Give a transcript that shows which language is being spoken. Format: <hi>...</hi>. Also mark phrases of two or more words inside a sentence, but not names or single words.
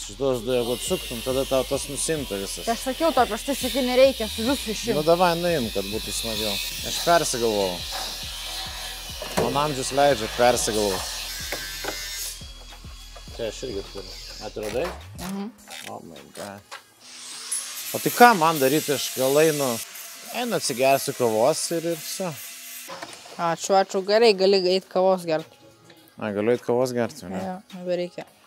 <lt>Šitos du, jeigu atsuktum, tada tau tas nusimta visas. Tai aš sakiau, to prieš tai sakai, nereikia su visų išimti. Nu davai, nuim, kad būtų smagiau. Aš persigalvojau. Man amžius leidžia, persigalvojau. Čia aš irgi turiu. Atradai?</lt> <en>Oh my god.</en> <lt>O tai ką man daryti, aš gal einu atsigersiu kavos ir viso. Ačiū, gerai, gali eiti kavos gerti. Galiu eiti kavos gerti, ne? Jo, nebereikia.</lt>